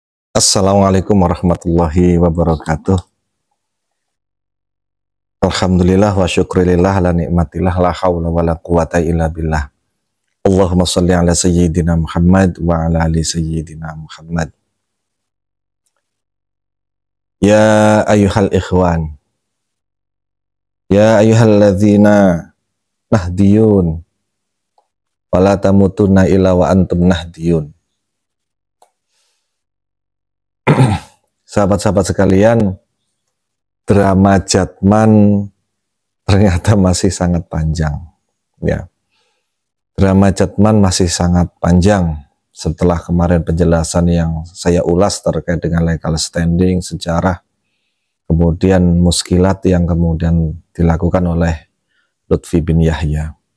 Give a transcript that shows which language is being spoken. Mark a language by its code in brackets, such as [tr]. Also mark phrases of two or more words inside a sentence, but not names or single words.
[ar] السلام عليكم ورحمة الله وبركاته الحمد لله والشكر لله على نعمة الله لا حول ولا قوة إلا بالله. اللهم صل على سيدنا محمد وعلى آل سيدنا محمد wa ala ali sayyidina Muhammad. يا أيها الإخوان يا أيها الذين نهضيون ولا تموتن إلا وأنتم نهضيون. [id] Sahabat-sahabat sekalian, drama Jatman ternyata masih sangat panjang, ya. Drama Jatman masih sangat panjang setelah kemarin penjelasan yang saya ulas terkait dengan legal standing, sejarah, kemudian muskilat yang kemudian dilakukan oleh Lutfi bin Yahya.